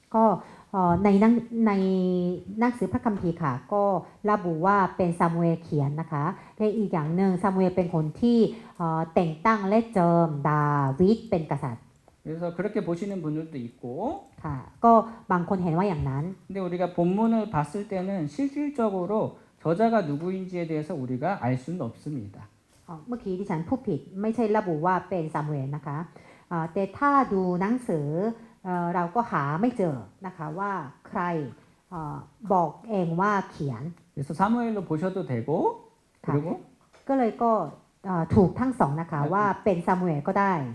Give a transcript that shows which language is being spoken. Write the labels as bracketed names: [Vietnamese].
[Thai] ก็ในหนังสือพระคัมภีร์ค่ะก็ระบุว่าเป็นซามูเอลเขียนนะคะและอีกอย่างหนึ่งซามูเอลเป็นคนที่แต่งตั้งและเจิมดาวิดเป็นกษัตริย์ [Korean] 그래서 그렇게 보시는 분들도 있고 [Thai] ค่ะก็บางคนเห็นว่าอย่างนั้น [Korean] 근데 우리가 본문을 봤을 때는 실질적으로 저자가 누구인지에 대해서 우리가 알 수는 없습니다. [Thai] เมื่อกี้ที่ฉันพูดผิดไม่ใช่ระบุว่าเป็นซามูเอลนะคะแต่ถ้าดูหนังสือเราก็หาไม่เจอนะคะว่าใครบอกเองว่าเขียน [Korean] 그래서 사무엘로 보셔도 되고 그리고 [Thai] ก็เลยก็ถูกทั้งสองนะคะว่าเป็นซามูเอลก็ได้